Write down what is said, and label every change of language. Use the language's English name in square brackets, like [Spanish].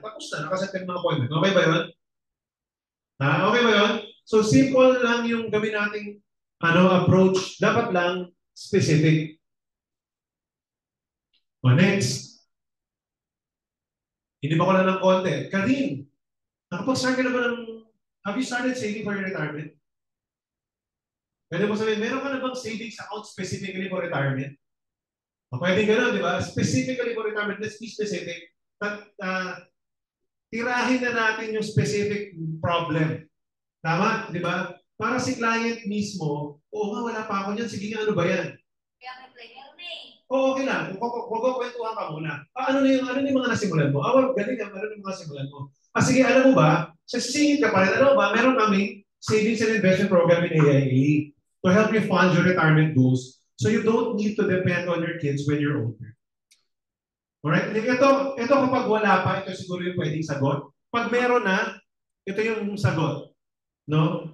[Filipino] Tapos na, nakaset ka ng mga appointment. Okay ba yun? Ha? Okay ba yun? So, simple lang yung gawin nating approach. Dapat lang specific. O, next. Hindi ba ko lang ng konti? Karin, nakapag-start ka na ba [English] have you started saving for your retirement? [Filipino] Pwede mo sabihin, meron ka na bang savings account [English] specifically for retirement? [Filipino] O, pwede gano'n, di ba? [English] Specifically for retirement, let's be specific. [Filipino] Tirahin na natin yung specific problem. Tama, di ba? Para si client mismo, oo nga, wala pa ako niyan. Sige nga, ano ba yan? Kaya may player na eh. Oo, okay lang. Kwentuhan ka muna. Ano na yung mga nasimulan mo? Wag, galing yan. Ano yung mga nasimulan mo? Sige, alam mo ba? Sisingit ka pa rin. Alam mo ba? Meron kami [English] savings and investment program in AIA to help you fund your retirement goals so you don't need to depend on your kids when you're older. [Filipino] Alright? Ito kapag wala pa, ito siguro yung pwedeng sagot. Pag meron na, ito yung sagot. No?